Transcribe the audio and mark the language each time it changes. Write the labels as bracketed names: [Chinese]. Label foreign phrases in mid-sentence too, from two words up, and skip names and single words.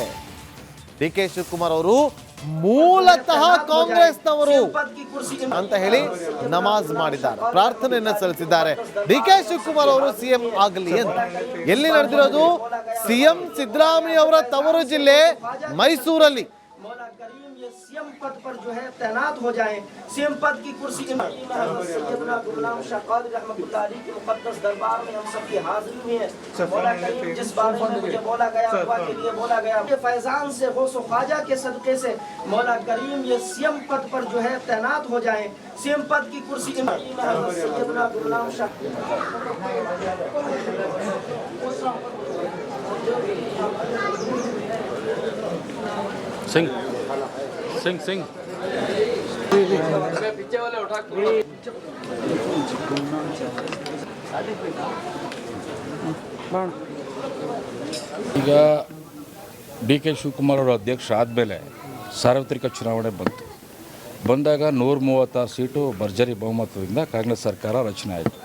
[Kannada] ಡಿ ಕೆ ಶಿವಕುಮಾರ್ ಅವರು ಮೂಲತಃ ಕಾಂಗ್ರೆಸ್ನವರು ಅಂತ ಹೇಳಿ ನಮಾಜ್ ಮಾಡಿದ್ದಾರೆ, ಪ್ರಾರ್ಥನೆಯನ್ನ ಸಲ್ಲಿಸಿದ್ದಾರೆ. ಡಿ ಕೆ ಶಿವಕುಮಾರ್ ಅವರು ಸಿಎಂ ಆಗಲಿ ಅಂತ. ಎಲ್ಲಿ ನಡೆದಿರೋದು? ಸಿಎಂ ಸಿದ್ದರಾಮಯ್ಯ ಅವರ ತವರು ಜಿಲ್ಲೆ ಮೈಸೂರಲ್ಲಿ. [Hindi] सीएम पद पर जो है तैनात हो जाएं, सीएम पद की कुर्सी सैयदना गुलाम शाह क़ादरी [Arabic] رحمة الله عليه [Hindi] के मुक़द्दस दरबार में हम सब की हाजिरी में है। [Arabic] مولا كريم [Hindi] जिस बारे में मुझे बोला गया, दुआ के लिए बोला गया, ये फैजान से गौस ख्वाजा के सदक़े से [Arabic] مولا كريم [Hindi] ये सीएम पद पर जो है तैनात हो जाएं, सीएम पद की कुर्सी सैयदना गुलाम शाह सिंह सिंह सिंह [Kannada] ಈಗ ಡಿ ಕೆ ಶಿವಕುಮಾರ್ ಅವರು ಅಧ್ಯಕ್ಷ ಆದಮೇಲೆ ಸಾರ್ವತ್ರಿಕ ಚುನಾವಣೆ ಬಂದಾಗ 136 ಸೀಟು ಭರ್ಜರಿ ಬಹುಮತದಿಂದ ಕಾಂಗ್ರೆಸ್ ಸರ್ಕಾರ ರಚನೆ ಆಯಿತು.